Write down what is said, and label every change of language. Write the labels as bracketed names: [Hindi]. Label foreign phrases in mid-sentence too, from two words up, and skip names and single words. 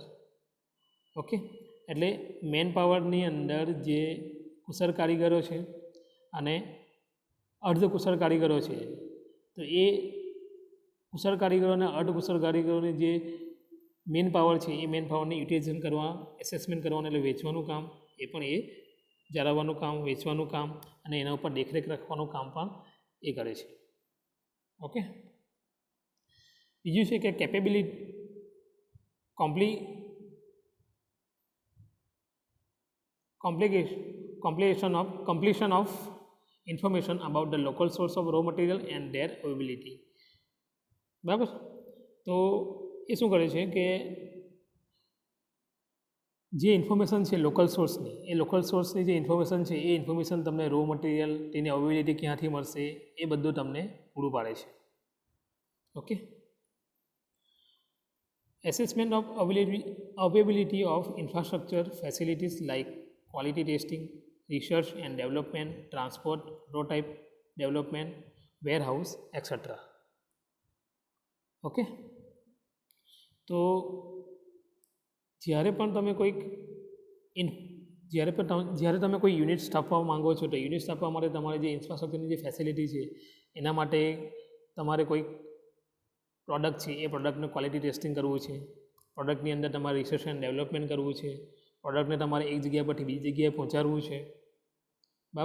[Gujarati] ઓકે, એટલે [English] man power [Gujarati] અંદર જે કુશળ કારીગરો છે અને અર્ધ કુશળ કારીગરો છે, તો એ કુશળ કારીગરો અને અર્ધ કુશળ કારીગરોની જે [English] man power [Gujarati] છે એ [English] man power utilization [Gujarati] કરવા, એસેસમેન્ટ કરવાનું એટલે વેચવાનું કામ, એ પણ એ જાળવવાનું કામ, વેચવાનું કામ અને એના ઉપર દેખરેખ રાખવાનું કામ પણ એ કરે છે. ઓકે, બીજું છે કે [English] કેપેબિલિટી completion of information about the local source of raw material and their availability. [Gujarati] બરાબર, તો એ શું કરે છે કે જે ઇન્ફોર્મેશન છે [English] local source [Gujarati] જે ઇન્ફોર્મેશન છે એ ઇન્ફોર્મેશન તમને [English] raw material, [Gujarati] તેની અવેલેબિલિટી ક્યાંથી મળશે એ બધું તમને પૂરું પાડે છે. ઓકે, [English] assessment of availability of infrastructure facilities like quality testing, research and development, transport, prototype development, warehouse, etc. [Gujarati] ઓકે, તો જ્યારે તમે કોઈ યુનિટ સ્થાપવા માંગો છો તો યુનિટ સ્થાપવા માટે તમારે જે ઇન્ફ્રાસ્ટ્રક્ચરની જે ફેસિલિટી છે એના માટે તમારે કોઈ પ્રોડક્ટ છે એ પ્રોડક્ટનું [English] quality testing [Gujarati] કરવું છે, પ્રોડક્ટની અંદર તમારે [English] research and development [Gujarati] કરવું છે, પ્રોડક્ટને તમારે એક જગ્યા પરથી બીજી જગ્યાએ પહોંચાડવું છે.